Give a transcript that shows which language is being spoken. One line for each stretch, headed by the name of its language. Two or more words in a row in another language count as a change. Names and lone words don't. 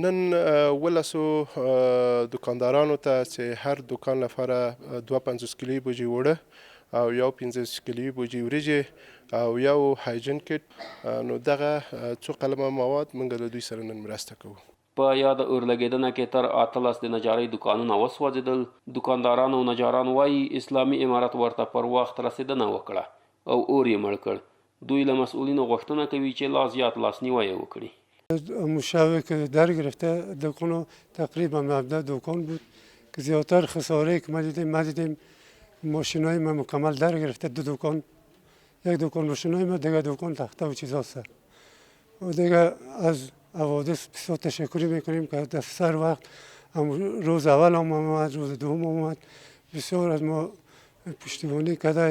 Pashto: نن 12 دوکاندارانو ته چې هر دوکان لپاره 52 کیلوي بوجۍ اوړه او یو 15 کیلوي بوجۍ وریجې او یو هایجین کټ، نو دغه څو قلمه مواد موږ له دوی سره نن مرسته کوو. په یاده اورلګېدنه کې تر 18 د نجارۍ دوکانونه وسوځېدل. دوکاندارانو او نجارانو وایي اسلامي امارت ورته پر وخت رسېدنه وکړه او اور یې مړ کړ. دوی له مسئولینو غوښتنه کوي چې لا زیات لاسنیوی وکړي.
Persian: مشابه که در گرفته دکان تقریبا 17 دکان بود که زیادتر خساره که ما دیدیم ماشینای ما مکمل در گرفته. 2 دکان، یک دکان ماشینای ما، دیگه دکان تخته و چیزاست. و دیگه از حوادث بسیار تشکر میکنیم که در سر وقت روز اول هم آمد، روز دوم آمد، بسیار از ما پشتیبانی کرده.